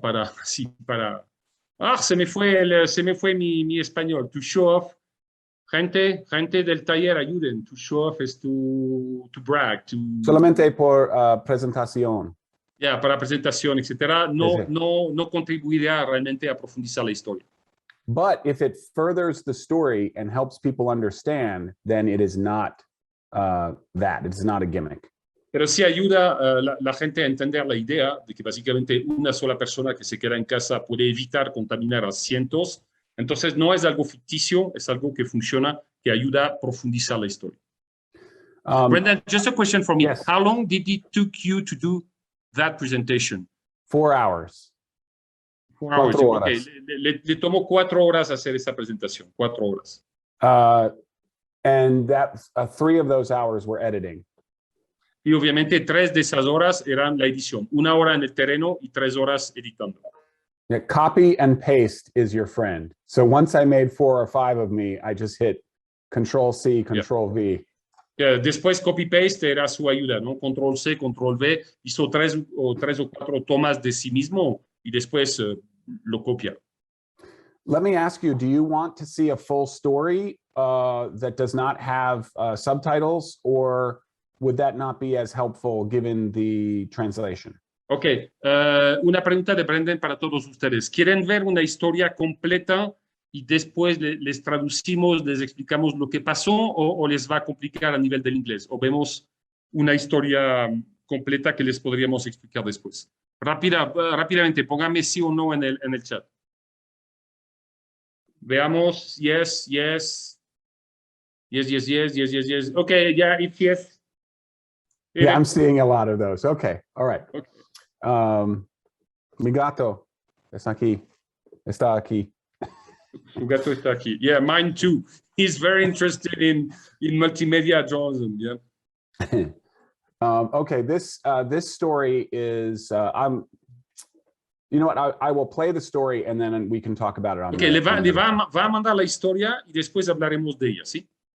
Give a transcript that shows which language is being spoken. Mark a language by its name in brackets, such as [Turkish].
[Spanish] Para, sí, para, se me fue mi español, [English] to show off. [Spanish] Gente del taller, ayuden. [English] To show off es to brag. [Spanish] solamente por presentación. Para presentación, etcétera. Sí. No contribuirá realmente a profundizar la historia. [English] But if it furthers the story and helps people understand, then it is not that. It's not a gimmick. [Spanish] Pero sí ayuda la gente a entender la idea de que básicamente una sola persona que se queda en casa puede evitar contaminar a cientos. Entonces no es algo ficticio, es algo que funciona, que ayuda a profundizar la historia. [English] Brendan, just a question for me. Yes. How long did it took you to do that presentation? 4 hours. 4 hours. [Spanish] 4 [English] Okay. [Spanish] horas. Le tomó 4 horas hacer esa presentación. 4 horas. [English] And that 3 of those hours were editing. [Spanish] Y obviamente 3 de esas horas eran la edición. 1 hora en el terreno y 3 horas editando. [English] Yeah, copy and paste is your friend. So once I made 4 or 5 of me, I just hit Control C, Control V. [Spanish] Después copy-paste era su ayuda, ¿no? Control C, Control V, hizo 3 o 4 tomas de sí mismo y después lo copia. [English] Let me ask you, do you want to see a full story that does not have subtitles, or would that not be as helpful given the translation? [Spanish] Ok, una pregunta de Brendan para todos ustedes. ¿Quieren ver una historia completa y después les traducimos, les explicamos lo que pasó, o les va a complicar a nivel del inglés? ¿O vemos una historia completa que les podríamos explicar después? Rápidamente, póngame sí o no en el chat. [English] Veamos, yes. Okay, yeah, it's yes. Yeah, I'm seeing a lot of those. Okay, all right. Okay. [Spanish] Mi gato está aquí. Tu gato está aquí. [English] Yeah, mine too. He's very interested in multimedia journalism. Yeah. Okay, this story is you know what? I will play the story and then we can talk about it on. [Spanish] Okay, le va a mandar la historia y después hablaremos de ella, ¿sí?